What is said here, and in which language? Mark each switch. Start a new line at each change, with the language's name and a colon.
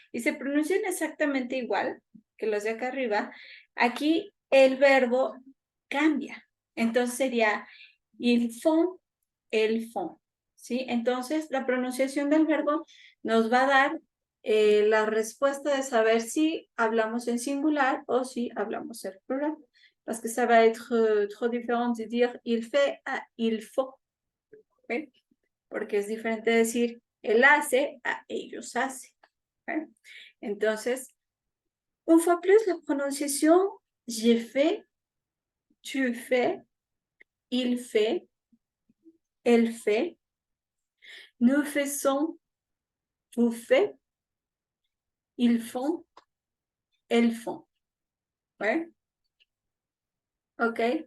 Spanish: Y se pronuncian exactamente igual que los de acá arriba, aquí el verbo cambia. Entonces sería
French: ils font, elles font,
Spanish: ¿sí? Entonces, la pronunciación del verbo nos va a dar la respuesta de saber si hablamos en singular o si hablamos en plural.
French: Parce que ça va être trop différent de dire il fait à il faut. ¿Okay?
Spanish: Porque es diferente decir él hace a ellos hacen. ¿Okay? Entonces,
French: une fois plus, la prononciation j'ai fait, tu fais, il fait, elle fait, nous faisons, vous faites, ils font, elles font. Ouais. OK.